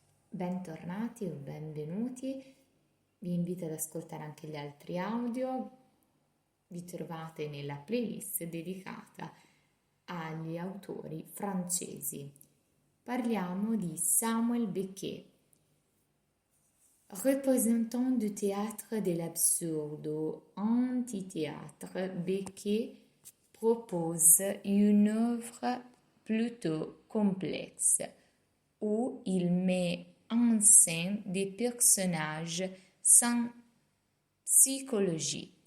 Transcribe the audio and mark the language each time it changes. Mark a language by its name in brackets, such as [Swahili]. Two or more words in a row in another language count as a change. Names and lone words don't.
[Italian] Bentornati o benvenuti, vi invito ad ascoltare anche gli altri audio, vi trovate nella playlist dedicata agli autori francesi. Parliamo di [French] Samuel Beckett, représentant du théâtre de l'absurde, antithéâtre. Beckett propose une œuvre plutôt complexe où il met en scène des personnages sans psychologie.